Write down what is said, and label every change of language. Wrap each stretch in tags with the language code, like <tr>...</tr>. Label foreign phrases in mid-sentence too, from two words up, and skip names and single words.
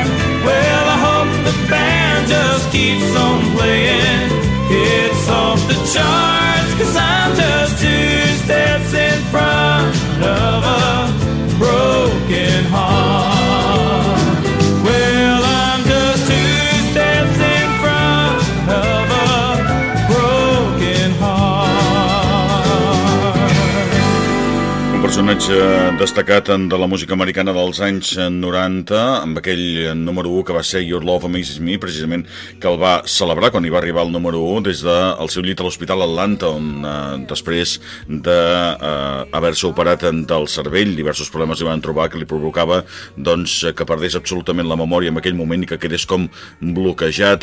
<en>Well, I hope the band just keeps on playing, it's off the charts, 'cause I'm just two steps in front of a broken heart. Well, I'm just two steps in front of a broken heart.</en> <ca>Un personatge destacat de la música americana dels anys 90, amb aquell número 1 que va ser Your Love Amazes Me, precisament, que el va celebrar quan hi va arribar el número 1 des del seu llit a l'Hospital Atlanta, on després d'haver-se operat del cervell, diversos problemes li van trobar que li provocava que perdés absolutament la memòria en aquell moment i que quedés com bloquejat.</ca>